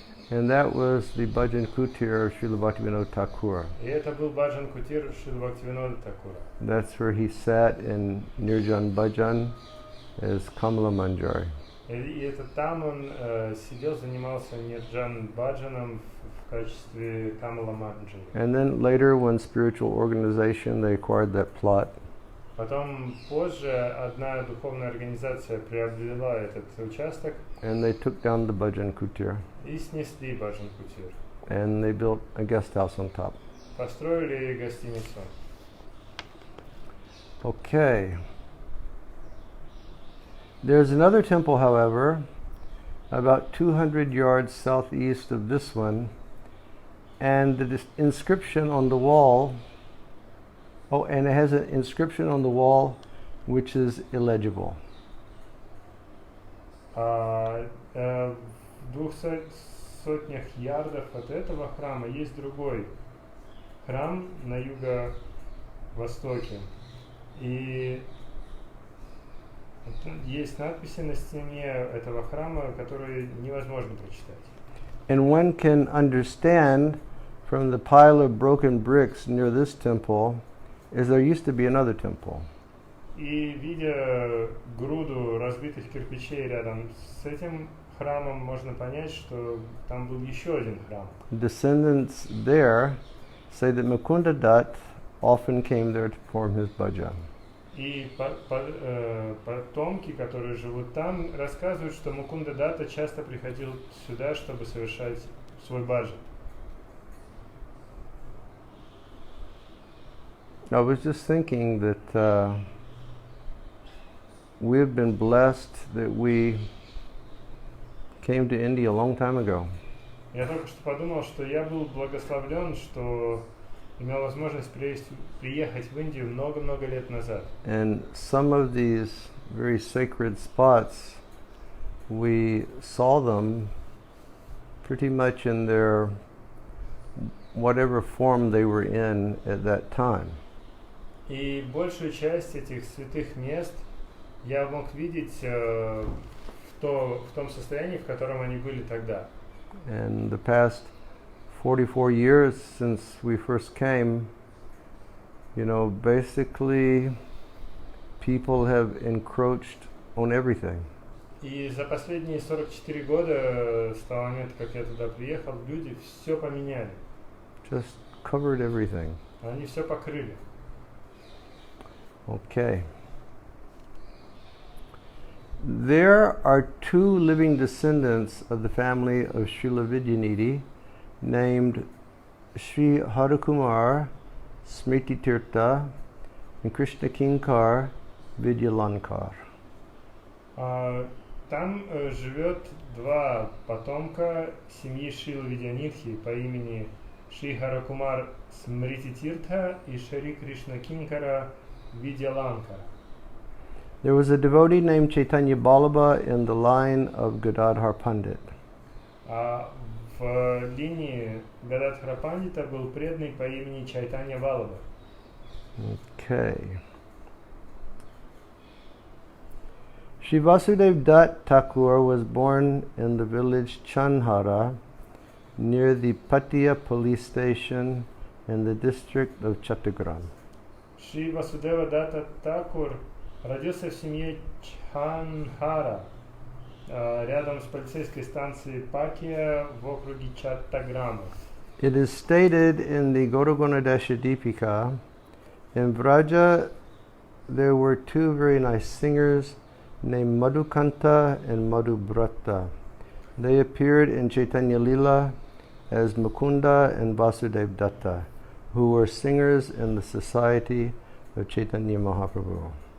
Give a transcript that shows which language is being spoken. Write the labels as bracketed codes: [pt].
[en] And that was the Bhajan Kutir of Srila Bhaktivinoda Thakur. [ru] И это был Баджан Кутир Шрила Бхактивинода Такура. [en] That's where he sat in Nirjan Bhajan as Kamala Manjari. [ru] И это там он сидел, занимался Нирджан Баджаном в качестве Камала Манджари. [en] And then later, when spiritual organization, they acquired that plot. [ru] Потом позже одна духовная организация приобрела этот участок. [en] And they took down the Bhajan Kutir. [ru] И снесли Баджан Кутир. [en] And they built a guest house on top. [ru] Построили гостиницу. [en] Okay. There's another temple, however, about 200 yards southeast of this one, and the inscription on the wall, and it has an inscription on the wall which is illegible. [ru] В 200 ярдов от этого храма есть другой храм на юго-востоке. И есть надписи на стене этого храма, которые невозможно прочитать. [en] And one can understand from the pile of broken bricks near this temple is there used to be another temple. [ru] И видя груду разбитых кирпичей рядом с этим храмом, можно понять, что там был еще один храм. [en] Descendants there say that Mukunda Dutt often came there to perform his bhajan. [ru] И потомки, которые живут там, рассказывают, что Мукунда Датта часто приходил сюда, чтобы совершать свой баджан. [en] I was just thinking that we have been blessed that we came to India a long time ago. [ru] Я только что подумал, что я был благословлен, что имел возможность приехать в Индию много-много лет назад. [en] And some of these very sacred spots, we saw them pretty much in their whatever form they were in at that time. [ru] И большую часть этих святых мест я мог видеть в том состоянии, в котором они были тогда. [en] And the past 44 years since we first came, basically people have encroached on everything. [ru] И за последние 44 года, с того момента, как я туда приехал, люди все поменяли. [en] Just covered everything. [ru] Они все покрыли. [en] Okay. There are two living descendants of the family of Srila Vidyanidhi named Sri Harikumar Smriti Tirtha and Krishna Kinkar Vidyalankar. [ru] Там живет два потомка семьи Шрила Видянидхи по имени Шри Харакумар Смрити Тиртха и Шри Кришна Кинкара Vidyalankar. [en] There was a devotee named Chaitanya Balaba in the line of Gadadhar Pandit. [ru] В линии Гададхара Пандита был преданный по имени Чайтанья Балаба. [en] Okay. Shri Vasudev Dutt Thakur was born in the village Chanhara near the Patia police station in the district of Chattogram. [ru] Шри Васудева Датта Такур родился в семье Чханхара рядом с полицейской станцией Патия в округе Чаттаграма. [en] It is stated in the Gauraganadesha Deepika, in Vraja there were two very nice singers named Madhukanta and Madhubrata. They appeared in Chaitanya Lila as Mukunda and Vasudev Datta, who were singers in the society of Chaitanya Mahaprabhu.